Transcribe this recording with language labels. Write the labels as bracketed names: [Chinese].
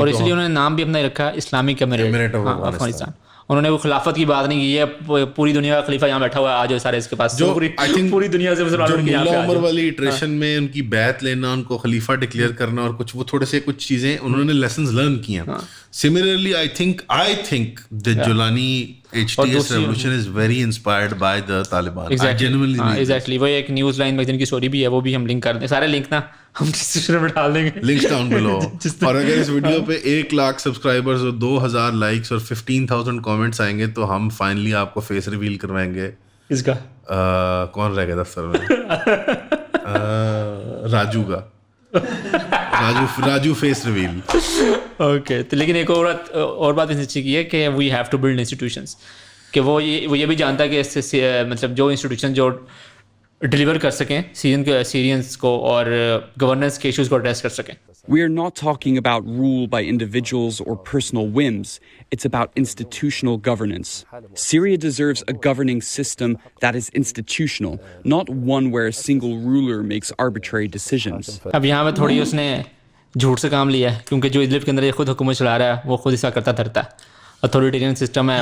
[Urdu] اور اس لیے انہوں نے نام بھی اپنا رکھا اسلامک ایمریٹ آف افغانستان. انہوں نے وہ خلافت کی بات نہیں کی, یہ پوری دنیا کا خلیفہ یہاں بیٹھا ہوا ہے آج سارے اس کے پاس, جو پوری دنیا سے ملا عمر والی اٹریشن میں ان کی بیعت لینا, ان کو خلیفہ ڈکلیئر کرنا, اور کچھ وہ تھوڑے سے کچھ چیزیں انہوں نے لیسنز لرن کی ہیں. [English] Similarly I think the Jolani HTS revolution is very inspired by the Taliban. Exactly. [Urdu] وہ ایک نیوز لائن میگزین کی اسٹوری بھی ہے, وہ بھی ہم لنک کر دیں, سارے لنک نا ہم ڈسکرپشن میں ڈال دیں گے, لنکس ڈاؤن بلو. اور اگر اس ویڈیو پہ 1 لاکھ سبسکرائبرز اور 2000 لائکس اور 15,000 کامنٹس آئیں گے تو ہم فائنلی آپ کو فیس ریویل کروائیں گے. اس کا کون رہ گیا دفتر میں, راجو کا, راجو فیس ریویل. اوکے. تو لیکن ایک اور بات اس کی ہے کہ we have to build institutions, کہ وہ یہ بھی جانتا ہے کہ اس سے مطلب جو انسٹیٹیوشن جو ڈلیور کر سکیں سیرینس کو اور گورننس کے ایشوز کو ایڈریس کر سکیں. [English] We are not talking about rule by individuals or personal whims. It's about institutional governance. Syria deserves a governing system that is institutional, not one where a single ruler makes arbitrary decisions. [Urdu] اب یہاں پہ تھوڑی اس نے جھوٹ سے کام لیا ہے, کیونکہ جو ادلب کے اندر یہ خود حکومت چلا رہا ہے وہ خود اس کا کرتا دھرتا ہے, اتھارٹیرین سسٹم ہے